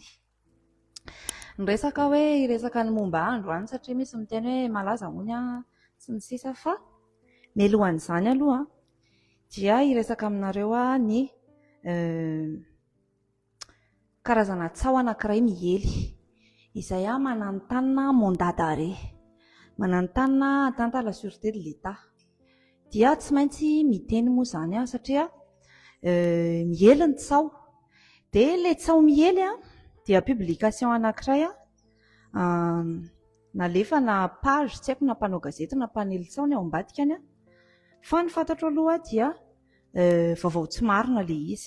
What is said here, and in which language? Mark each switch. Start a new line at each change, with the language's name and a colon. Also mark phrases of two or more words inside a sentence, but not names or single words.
Malagasy: Niresaka hoe hiresaka ny momba andro any satria misy miteny hoe malaza hono sy ny sisa fa mialohan'izany aloha dia hiresaka aminareo ny karazana tsao anankiray mihely izay mananontanina
French: mandat d'arrêt,
Malagasy: mananontanina
French: atteinte à la sûreté de l'État.
Malagasy: Dia tsy maintsy miteny moa izany satria mihely ny tsao. Dia ilay tsao mihely dia publication anankiray nalefa na page, tsy haiko na mpanao gazety na mpanely tsao ny ao ambadikany fa ny fantatro aloha dia vaovao tsy marina ilay izy.